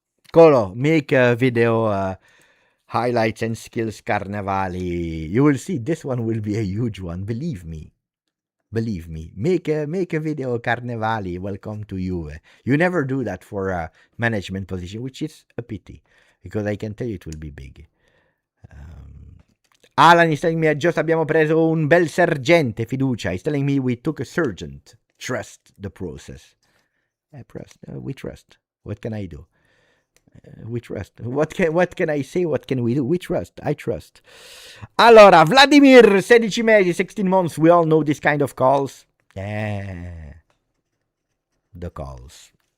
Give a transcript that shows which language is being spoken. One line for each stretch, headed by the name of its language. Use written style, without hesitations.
English: Colo, make a video highlights and skills Carnevali. You will see this one will be a huge one. Believe me. Make a video Carnevali. Welcome to Juve. You never do that for a management position, which is a pity because I can tell you it will be big. Alan is telling me just
Italian: abbiamo preso un bel sergente, fiducia.
English: He's telling me we took a sergeant. Trust the process. We trust. What can I do? We trust. What can I say? What can we do? We trust. I trust.
Italian: Allora, Vladimir, 16 mesi,
English: 16 months. We all know this kind of calls. The calls.